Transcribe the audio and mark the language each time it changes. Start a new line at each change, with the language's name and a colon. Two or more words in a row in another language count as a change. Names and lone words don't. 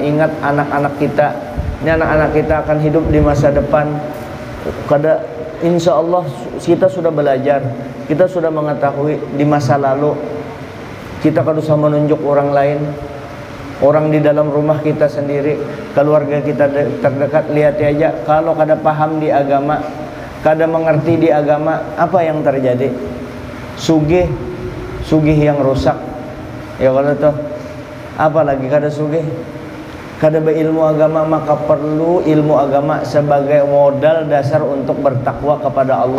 Indonesian: Ingat anak-anak kita, ini anak-anak kita akan hidup di masa depan.
Arabic: إن شاء الله
Indonesian: kita sudah belajar, kita sudah mengetahui di masa lalu. Kita kan usah menunjuk orang lain, orang di dalam rumah kita sendiri, keluarga kita terdekat. Lihat aja, kalau kada paham di agama, kada mengerti di agama, apa yang terjadi? Sugih yang rusak. Ya kalau tuh, apalagi kada sugih, kada berilmu agama, maka perlu ilmu agama sebagai modal dasar untuk bertakwa kepada Allah.